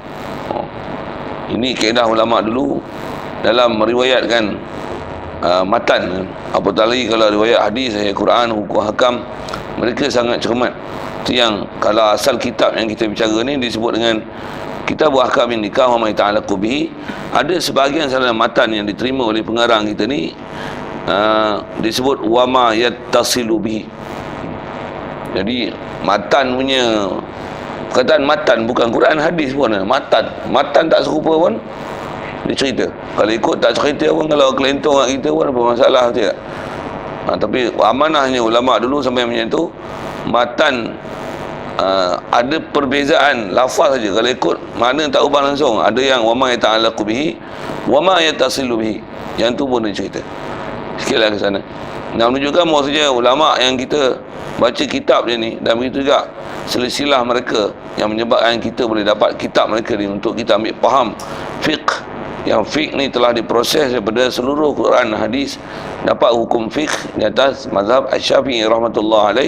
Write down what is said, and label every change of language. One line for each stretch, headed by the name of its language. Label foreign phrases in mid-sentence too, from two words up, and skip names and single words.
Malay: Ini kaedah ulama dulu dalam meriwayatkan matan. Apatah lagi kalau riwayat hadis, ayat Quran, hukum hakam, mereka sangat cermat. Itu yang kalau asal kitab yang kita bicara ni disebut dengan kitab
Arabic: أحكام النكاح و ما تعلق به,
Malay: ada sebahagian salinan matan yang diterima oleh pengarang kita ni disebut
Arabic: و ما يتصل به.
Malay: Jadi matan punya, perkataan matan bukan Quran hadis pun, matan tak serupa pun dia cerita. Kalau ikut tak cerita pun, kalau kelentong kat kita pun apa masalah, tidak. Tapi amanahnya ulama dulu sampai macam tu, matan ada perbezaan lafaz saja. Kalau ikut mana tak ubah langsung. Ada yang
Arabic: و ما يتعلق به و ما يتصل به,
Malay: yang tu pun dia cerita. Sikitlah ke sana. Nak menunjukkan maksudnya ulama yang kita baca kitab dia ni, dan begitu juga silsilah mereka yang menyebabkan kita boleh dapat kitab mereka ni untuk kita ambil faham fiqh. Yang fiqh ni telah diproses daripada seluruh Quran hadis, dapat hukum fiqh di atas mazhab Asy-Syafi'i
Arabic: رحمة الله عليه.